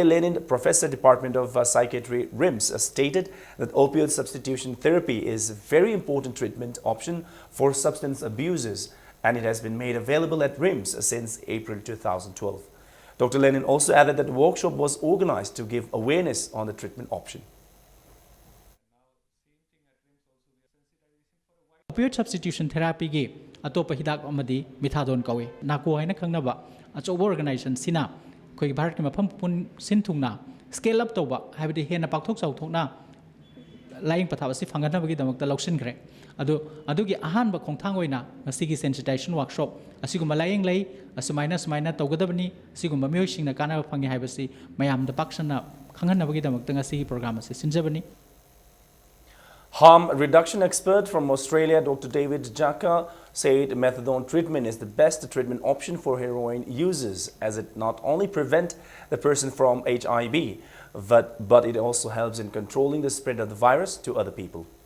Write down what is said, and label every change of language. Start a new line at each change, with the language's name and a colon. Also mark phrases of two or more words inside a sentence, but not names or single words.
English: Lenin, Professor, Department of Psychiatry, RIMS, stated that opioid substitution therapy is a very important treatment option for substance abusers, and it has been made available at RIMS since April 2012. Dr. Lenin also added that the workshop was organized to give awareness on the treatment option. Opioid substitution therapy
Manipuri: gi atopa hidak amadi methadone kawe nako haina khangnaba achoba organization sina khoi bharat ki mafam pun sin thungna
English: scale up
Manipuri: toba habidi hena pakthok chauthokna laing pathaba si phangana bagi damakta loksin gre adugi ahan ba khongthang oina asigi
English: sensitization workshop
Manipuri: asiguma laing lei asmaina togadabani asiguma miyoi singna kana phangi haibasi mayam da paksana khangana bagi damakta asigi program ase sinjabani.
English: Harm reduction expert from Australia, Dr. David Jaka, said methadone treatment is the best treatment option for heroin users, as it not only prevents the person from HIV, but it also helps in controlling the spread of the virus to other people.